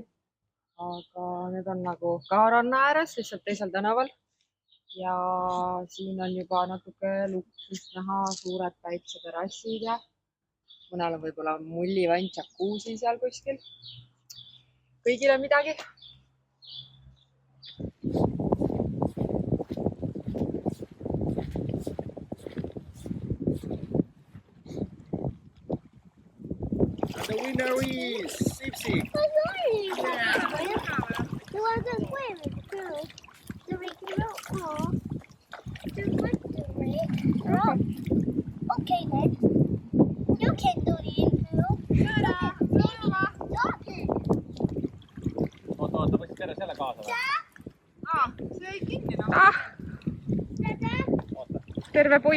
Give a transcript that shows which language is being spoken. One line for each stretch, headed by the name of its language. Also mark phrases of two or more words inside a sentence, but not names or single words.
Estonian: Aga need on nagu ka ranna ääres, lihtsalt teisel tänaval. Ja siin on juba natuke luksust näha, suured päikseterassid ja mõnel on võib-olla mullivant jacuzzi seal kuskil. Kõigile midagi.
English: The winner is Sipsi. You want to swim too? Do we go? Do we do it? Okay then. You can do it too.
Estonian: Oota, võtsid terve selle kaasa või? See ei kinni. Terve pui.